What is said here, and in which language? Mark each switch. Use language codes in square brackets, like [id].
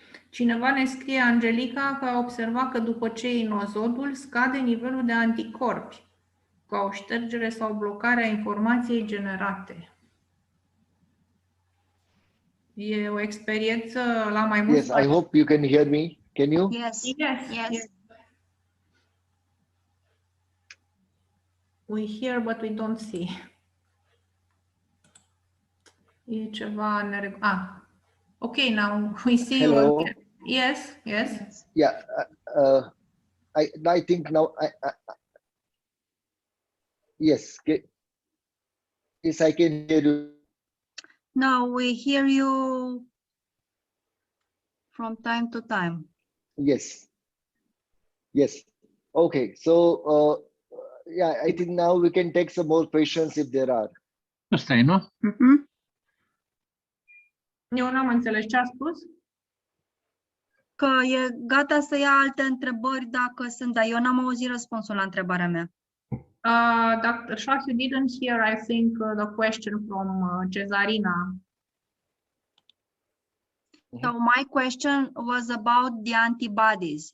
[ro] Cineva ne scrie, Angelica, că a observat că după ce iei nosodul, scade nivelul de anticorpi, ca o ștergere sau blocare a informației generate. E o experiență la mai mulți [en] Yes, I hope you can hear me. Can you? Yes, Yes, yes. yes. We hear, but we don't see. [ro] E ceva [en] okay, now we see you Hello. again. Yes, yes. Yeah. I think now yes. Yes, I can hear you. Now we hear you from time to time. Yes. Yes. Okay. So yeah, I think now we can take some more questions if there are. [ro] Asta e, nu? Eu n-am înțeles ce a spus. Că e gata să ia alte întrebări dacă sunt, dar eu n-am auzit răspunsul la întrebarea mea. [en] Dr. Shah, you didn't hear, I think, the question from Cezarina. So my question was about the antibodies.